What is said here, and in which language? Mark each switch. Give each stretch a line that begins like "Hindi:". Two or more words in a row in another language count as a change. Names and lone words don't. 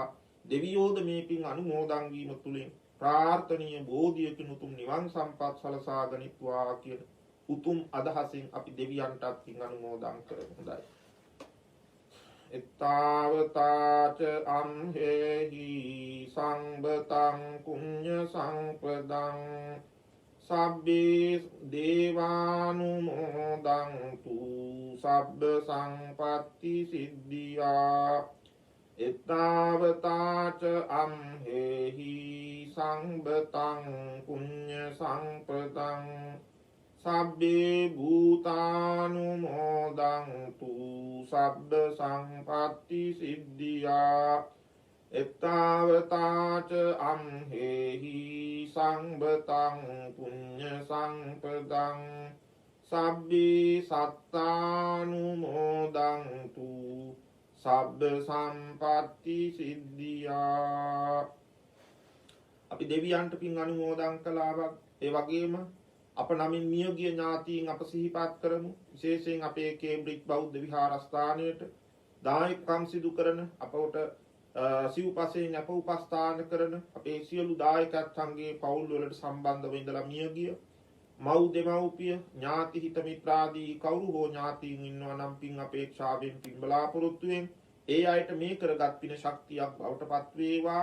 Sinhala: දෙවියෝද මේ පින් අනුමෝදන් වීම තුලින් ප්‍රාර්ථනීය බෝධියකින් උතුම් නිවන් සම්පත් සලසා ගනිත්වා කියන උතුම් අදහසින් අපි දෙවියන්ටත් පින් අනුමෝදන් කරමු.
Pali: හොඳයි. එත්තාවතාච අම්හෙහි සංබතං පුඤ්ඤ සංපදං සබ්බේ දේවානුමෝදන්තු සබ්බ සංපත්ති සිද්ධියා. එත්තාවතාච අම්හෙහි සංබතං පුඤ්ඤ සංපදං සබ්බේ භූතානුමෝදන්තු සබ්බ සංපත්ති සිද්ධියා. එත්තාවතාච අම්හෙහි සංබතං පුඤ්ඤ සංපදං සබ්බේ සත්තානුමෝදන්තු සබ්බ සම්පත්ති සිද්ධියා.
Sinhala: අපි දෙවියන්ට පින් අනුමෝදන් කළා. ඒ වගේම අප නමින් මියගිය ඥාතීන් අප සිහිපත් කරමු. විශේෂයෙන් අපේ කේම්බ්‍රිජ් බෞද්ධ විහාරස්ථානයට දායකම් සිදු කරන අපට සිව්පසයෙන් අප උපස්ථාන කරන අපේ සියලු දායකයන්ගේ පවුල් වලට සම්බන්ධව ඉඳලා මියගිය මව් දෙමව්පිය ඥාති හිත මිත්‍රාදී කවුරු හෝ ඥාතීන් ඉන්නවා නම් පින් අපේක්ෂාවෙන් පින් බලාපොරොත්තුෙන් ඒ අයට මේ කරගත් පින ශක්තියක් බවට පත් වේවා.